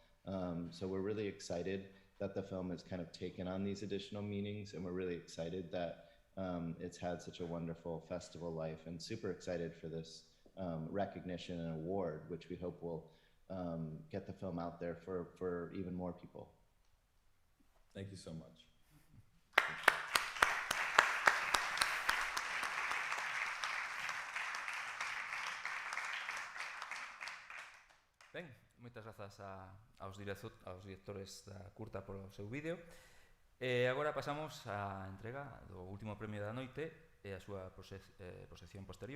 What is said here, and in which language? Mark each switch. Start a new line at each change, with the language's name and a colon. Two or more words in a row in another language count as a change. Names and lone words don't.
English: So we're really excited that the film has kind of taken on these additional meanings, and we're really excited that it's had such a wonderful festival life, and super excited for this recognition and award, which we hope will get the film out there for even more people. Thank you so much.
Galician: Ben, moitas grazas aos directores da curta polo seu vídeo. E agora pasamos á entrega do último premio da noite e a súa proxección posterior.